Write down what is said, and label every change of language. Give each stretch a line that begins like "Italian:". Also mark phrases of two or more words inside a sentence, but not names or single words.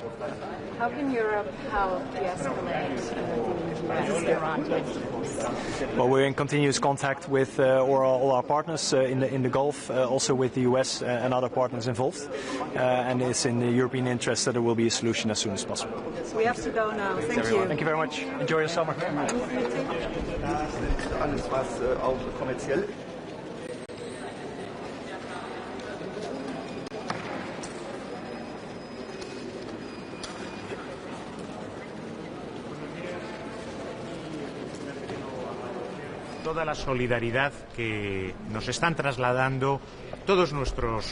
English: How can Europe help de-escalate the US-Iran tensions? Well, we're in continuous contact with all our partners in the Gulf, also with the US and other partners involved, and it's in the European interest that there will be a solution as soon as possible. We have to go now. Thank you. Thank you very much. Enjoy your summer.
German: Alles was auch kommerziell.
Spanish: Toda la solidaridad que nos están trasladando todos nuestros